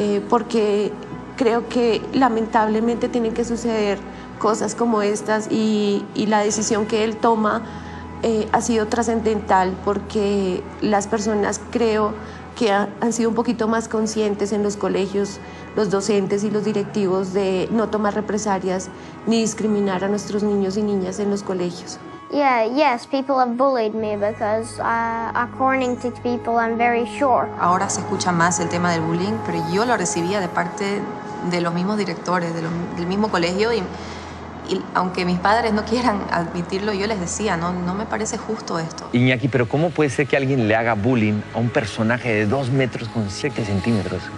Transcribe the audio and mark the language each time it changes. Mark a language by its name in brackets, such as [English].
[Spanish] porque creo que lamentablemente tienen que suceder cosas como estas y la decisión que él toma ha sido trascendental, porque las personas creo que han sido un poquito más conscientes en los colegios, los docentes y los directivos, de no tomar represalias ni discriminar a nuestros niños y niñas en los colegios. [English] Yes, people have bullied me because according to people I'm very short. [Spanish] Ahora se escucha más el tema del bullying, pero yo lo recibía de parte de los mismos directores, del mismo colegio, y aunque mis padres no quieran admitirlo, yo les decía, no me parece justo esto. Iñaki, pero ¿cómo puede ser que alguien le haga bullying a un personaje de 2 metros con 7 centímetros?